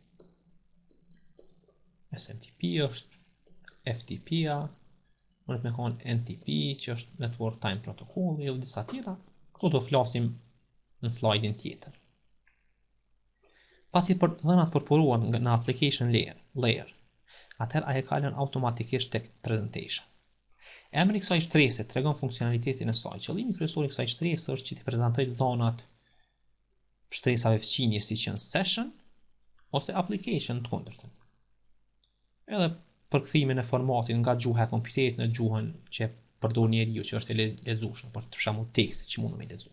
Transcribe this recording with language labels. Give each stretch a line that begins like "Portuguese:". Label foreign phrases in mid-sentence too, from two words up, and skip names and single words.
Albanian: SMTP është FTP-a, mund me kanë NTP, që është Network Time Protocol, dhe disa tjera. Këto do flasim në slide-in tjetër. Pasi dhënat përporuan në
English: application layer,
Albanian: atëherë ajo kalon automatikisht tek presentation. Emri i kësaj shtrese tregon funksionalitetin e saj. Qëllimi kryesor i kësaj shtrese është që të prezantojë dhënat shtresave fqinje si që në session ose application të kundërtën. Edhe përkthimin e formatit nga gjuha e kompjuterit në gjuhën që përdor njeriu që është e lezueshme, për shembull tekstit që mund me lexuar.